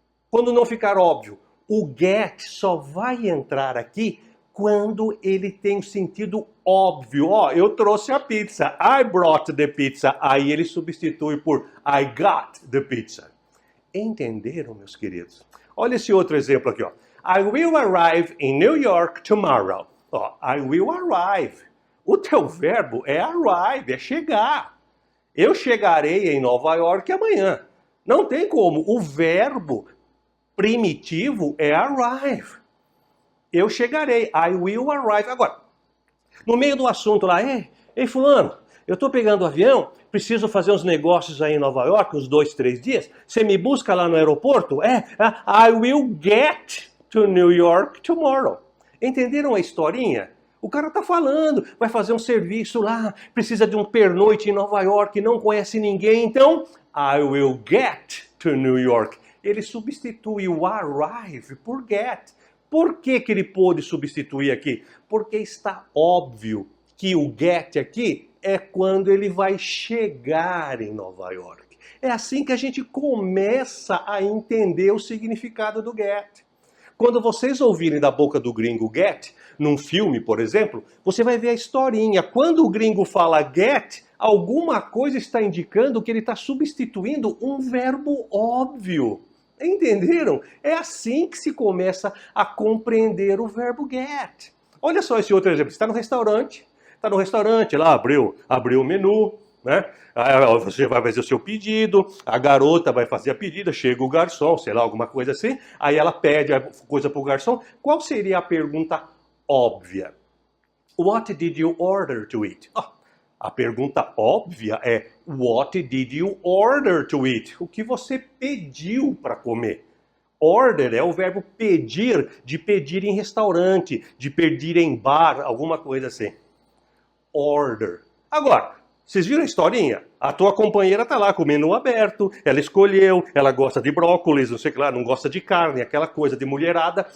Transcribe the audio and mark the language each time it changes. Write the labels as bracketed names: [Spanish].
[Portuguese] Quando não ficar óbvio, o get só vai entrar aqui quando ele tem um sentido óbvio. Ó, eu trouxe a pizza. [English] I brought the pizza. [Portuguese] Aí ele substitui por [English] I got the pizza. [Portuguese] Entenderam, meus queridos? Olha esse outro exemplo aqui, ó. [English] I will arrive in New York tomorrow. Ó, I will arrive. [Portuguese] O teu verbo é arrive, é chegar. Eu chegarei em Nova York amanhã. Não tem como. O verbo primitivo é arrive. Eu chegarei. [English] I will arrive. [Portuguese] Agora, no meio do assunto lá, ei fulano, eu estou pegando o avião, preciso fazer uns negócios aí em Nova York, uns 2, 3 dias. Você me busca lá no aeroporto? [English] I will get to New York tomorrow. [Portuguese] Entenderam a historinha? O cara tá falando, vai fazer um serviço lá, precisa de um pernoite em Nova York, não conhece ninguém, então [English] I will get to New York. [Portuguese] ele substitui o arrive por get. Por que ele pôde substituir aqui? Porque está óbvio que o get aqui é quando ele vai chegar em Nova York. É assim que a gente começa a entender o significado do get. Quando vocês ouvirem da boca do gringo get, num filme, por exemplo, você vai ver a historinha. Quando o gringo fala get, alguma coisa está indicando que ele está substituindo um verbo óbvio. Entenderam? É assim que se começa a compreender o verbo get. Olha só esse outro exemplo. Você está no restaurante, lá abriu o menu, né? Aí você vai fazer o seu pedido, a garota vai fazer a pedida, chega o garçom, sei lá, alguma coisa assim, aí ela pede a coisa para o garçom. Qual seria a pergunta óbvia? [English] What did you order to eat? [Portuguese] A pergunta óbvia é [English] what did you order to eat? [Portuguese] O que você pediu para comer? Order é o verbo pedir, de pedir em restaurante, de pedir em bar, alguma coisa assim. Order. Agora, vocês viram a historinha? A tua companheira tá lá com o menu aberto, ela escolheu, ela gosta de brócolis, não sei o que lá, não gosta de carne, aquela coisa de mulherada.